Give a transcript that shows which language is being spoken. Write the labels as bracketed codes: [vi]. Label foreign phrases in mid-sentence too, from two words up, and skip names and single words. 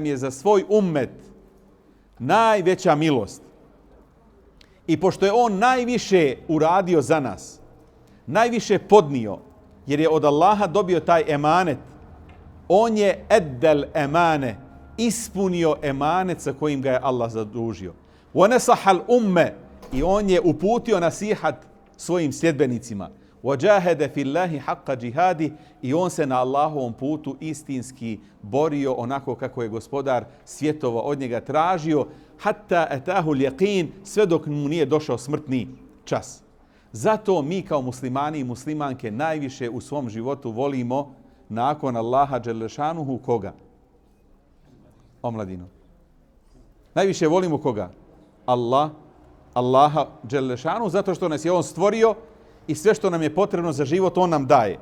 [bs] je za svoj ummet najveća milost. I pošto je on najviše uradio za nas, najviše podnio, jer je od Allaha dobio taj emanet, on je [ar] أدى الأمانة, [bs] ispunio emanet sa kojim ga je Allah zadužio. [ar] وَنَسَحَ الْأُمَّ [bs] i on je uputio nasihat svojim sljedbenicima. [ar] وَجَاهَدَ فِي اللَّهِ حَقَّ جِهَادِ [bs] i on se na Allahovom putu istinski borio onako kako je gospodar svjetova od njega tražio, [ar] حتى أتاه اليقين, [bs] sve dok mu nije došao smrtni čas. Zato mi kao muslimani i muslimanke najviše u svom životu volimo nakon Allaha dželešanuhu koga? Omladinu. Najviše volimo koga? Allaha dželešanuhu, zato što nas je on stvorio i sve što nam je potrebno za život on nam daje.